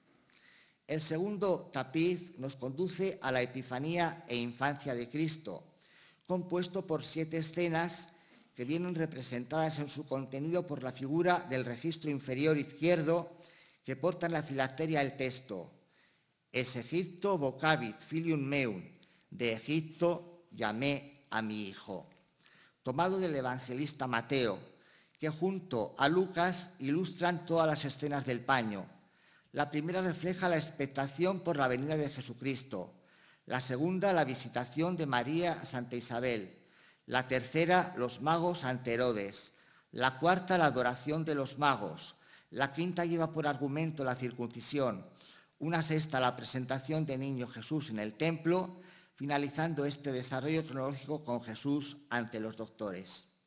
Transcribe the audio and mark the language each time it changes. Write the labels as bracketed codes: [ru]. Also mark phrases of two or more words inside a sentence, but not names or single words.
[es] El segundo tapiz nos conduce a la Epifanía e infancia de Cristo, compuesto por 7 escenas que vienen representadas en su contenido por la figura del registro inferior izquierdo, que porta en la filacteria el texto [la] «Es Egipto vocabit filium meum», [es] de Egipto llamé a mi hijo, tomado del evangelista Mateo, que junto a Lucas ilustran todas las escenas del paño. La primera refleja la expectación por la venida de Jesucristo, la segunda la visitación de María a Santa Isabel, la tercera los magos ante Herodes, la cuarta la adoración de los magos, la quinta lleva por argumento la circuncisión, una sexta la presentación de niño Jesús en el templo, finalizando este desarrollo cronológico con Jesús ante los doctores.